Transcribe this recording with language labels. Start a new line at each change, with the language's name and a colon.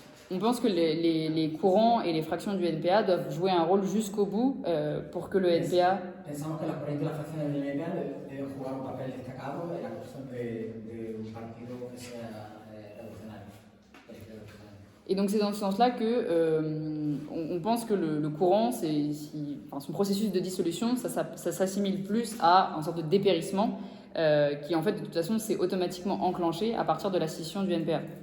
French: On pense que les courants et les fractions du NPA doivent jouer un rôle jusqu'au bout pour que le NPA...
Spanish: Pensamos que las corrientes y las fracciones del NPA deben jugar un papel destacado en la construcción de un partido que sea revolucionario.
French: Et donc c'est dans ce sens-là que on pense que le courant, son processus de dissolution, ça s'assimile plus à une sorte de dépérissement qui en fait de toute façon s'est automatiquement enclenché à partir de la scission du NPA.